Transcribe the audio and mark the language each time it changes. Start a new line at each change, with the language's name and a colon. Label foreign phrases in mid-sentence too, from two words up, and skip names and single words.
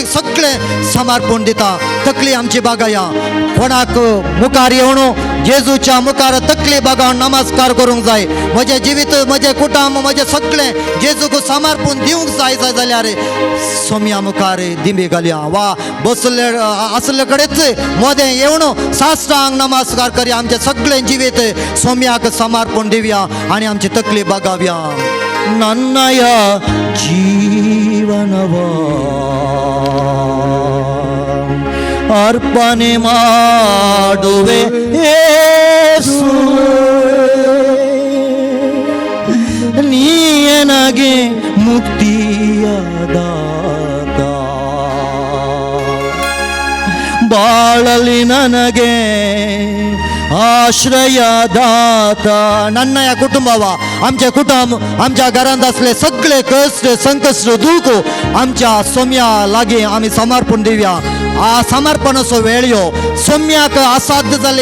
Konkani: सगळें समर्पण दिता तकली आमची बागाया कोणाक मुखार येवण जेजूच्या मुखार तकली बागावन नमस्कार करूंक जाय म्हजें जिवीत म्हजें कुटुंब म्हजें सगळें जेजूक समर्पण दिवंक जाय जाल्यार सोम्या मुखार दिंबी घालया वा बसले आसले कडेच मोदें येवण साश्टांग नमस्कार करया आमचें सगळें जिवीत सोम्याक समर्पण दिवया आनी आमची तकली बागाव्या नन्नय
Kannada: ಜೀವನವ ಅರ್ಪಣೆ ಮಾಡುವೆ ಯೇಸುವೇ ನೀ ನನಗೆ ಮುಕ್ತಿಯ ದಾತ ಬಾಳಲಿ ನನಗೆ ಆಶ್ರಯದಾತ ನನ್ನಯ ಕುಟುಂಬವ
Konkani: आमचे कुटुंब आमच्या घरांत असले सगळे कष्ट संकष्ट दुःख आमच्या सोम्या लागी आम्ही समर्पण दिवया आ समर्पणाचो वेळ यो सोम्याक असाध्य जाले